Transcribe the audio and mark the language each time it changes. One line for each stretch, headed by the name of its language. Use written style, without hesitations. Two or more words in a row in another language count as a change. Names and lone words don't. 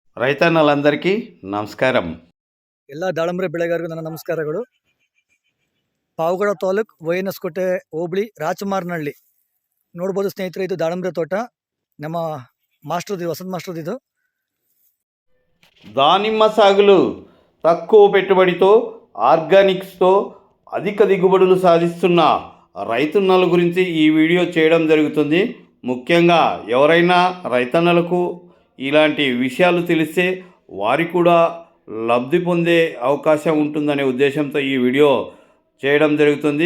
Telugu: రైతనల్లందరికీ నమస్కారం.
Kannada: ಎಲ್ಲ ದಾಳಂಬ್ರೆ ಬೆಳೆಗಾರರಿಗೂ ನನ್ನ ನಮಸ್ಕಾರಗಳು. ಪಾವಗಡ ತಾಲೂಕು ವೈನಸ್ಕೋಟೆ ಹೋಬಳಿ ರಾಚಮಾರ್ನಹಳ್ಳಿ ನೋಡ್ಬೋದು ಸ್ನೇಹಿತರೆ, ಇದು ದಾಳಂಬ್ರೆ ತೋಟ. ನಮ್ಮ ಮಾಸ್ಟರ್ದು, ವಸಂತ್ ಮಾಸ್ಟರ್ದು ಇದು.
Telugu: దానిమ్మ సాగులో తక్కువ పెట్టుబడితో ఆర్గానిక్స్తో అధిక దిగుబడులు సాధిస్తున్న రైతన్నల గురించి ఈ వీడియో చేయడం జరుగుతుంది. ముఖ్యంగా ఎవరైనా రైతన్నలకు ఇలాంటి విషయాలు తెలిస్తే వారి కూడా లబ్ధి పొందే అవకాశం ఉంటుందనే ఉద్దేశంతో ఈ వీడియో చేయడం జరుగుతుంది.